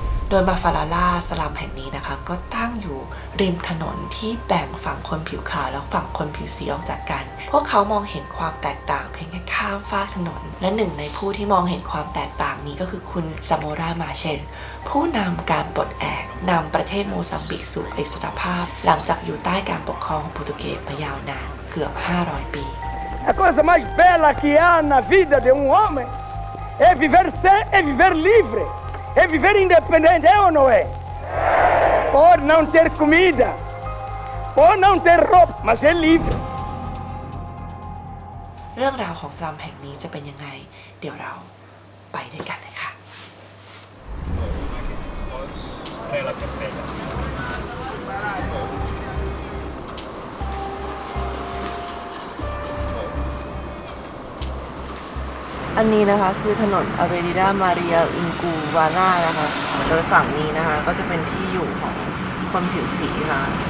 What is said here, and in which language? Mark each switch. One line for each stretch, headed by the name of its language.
Thai: โดยมาฟาลาลาสลัมแห่งนี้นะคะก็ตั้งอยู่ริมถนนที่แบ่งฝั่งคนผิวขาวและฝั่งคนผิวสีออกจากกันพวกเขามองเห็นความแตกต่างเพียงแค่ข้ามฟากถนนและหนึ่งในผู้ที่มองเห็นความแตกต่างนี้ก็คือคุณซาโมรามาเชนผู้นำการปลดแอกนำประเทศโมซัมบิกสู่อิสรภาพหลังจากอยู่ใต้การปกครองโปรตุเกสมายาวนานเกือบ500 ปี
Portuguese: A coisa mais bela que há na vida de homem é viver sem, é viver livre, é viver independente, é ou não é? Pode não ter comida, pode não ter roupa, mas é livre.
Thai: เรื่องราวของสลัมแห่งนี้จะเป็นยังไงเดี๋ยวเราไปด้วยกันเลยค่ะอันนี้นะคะคือถนนอเวนิดามาเรียอินกูวาน่านะคะโดยฝั่งนี้นะคะก็จะเป็นที่อยู่ของคนผิวสีค่ะ